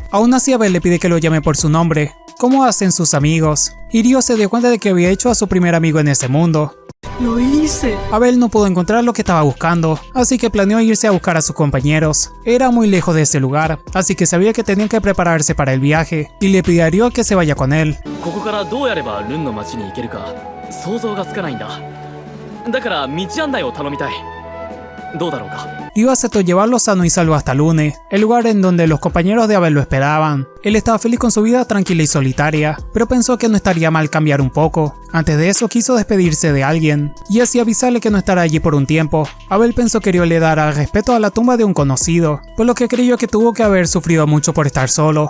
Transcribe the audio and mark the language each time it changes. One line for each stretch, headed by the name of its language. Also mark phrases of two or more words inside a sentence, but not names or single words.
Spanish: Aún así Abel le pide que lo llame por su nombre, como hacen sus amigos, y Ryo se dio cuenta de que había hecho a su primer amigo en ese mundo. Lo hice. Abel no pudo encontrar lo que estaba buscando, así que planeó irse a buscar a sus compañeros. Era muy lejos de ese lugar, así que sabía que tenían que prepararse para el viaje, y le pidió a Ryo que se vaya con él.
Japanese: ここからどうやればルンの町に行けるか想像がつかないんだ。だから道案内を頼みたい。どうだろうか。
Spanish: Ryo aceptó llevarlo sano y salvo hasta Lune, el lugar en donde los compañeros de Abel lo esperaban. Él estaba feliz con su vida tranquila y solitaria, pero pensó que no estaría mal cambiar un poco. Antes de eso quiso despedirse de alguien, y así avisarle que no estará allí por un tiempo. Abel pensó que Ryo le dará respeto a la tumba de un conocido, por lo que creyó que tuvo que haber sufrido mucho por estar solo.